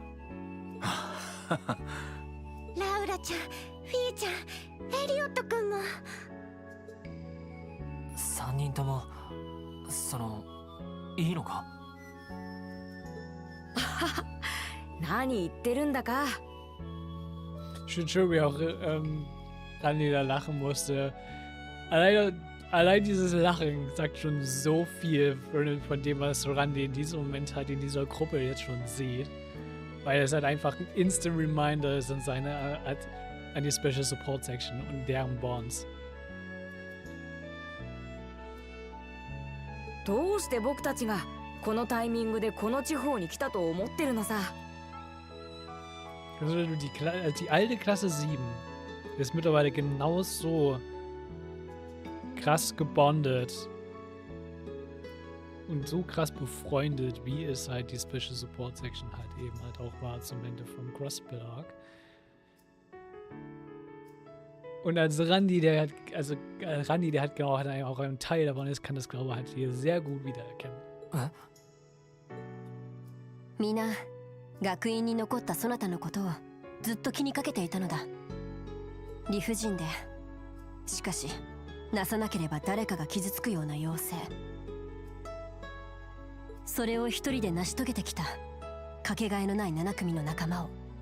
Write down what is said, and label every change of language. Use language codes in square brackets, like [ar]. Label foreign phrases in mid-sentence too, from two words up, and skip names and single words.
[ja] ラウラちゃん、フィーちゃん、エリオット君も。 3人ともいいのか？何言ってるんだか。 [de] Schön, wie auch Randy da lachen musste. Allein dieses Lachen sagt schon so viel von dem, was Randy in diesem Moment halt in dieser Gruppe jetzt schon sieht. Weil es halt einfach ein [en] Instant Reminder [de] ist an die Special Support Section und deren Bonds. [ja] どうして僕たちがこのタイミングでこの地方に来たと思ってるのさ。 [de] Also die alte Klasse 7 ist mittlerweile genauso krass gebondet und so krass befreundet, wie es halt die Special Support Section halt eben halt auch war zum Ende vom Crossbill Arc. Und als Randy, der hat genau hat auch ein Teil davon ist, kann das glaube ich halt hier sehr gut wiedererkennen. [ja] みんな学院に残ったそなたのことをずっと気にかけていたのだ。理不尽で、しかしなさなければ誰かが傷つくような要請、それを一人で成し遂げてきたかけがえのない7組の仲間を。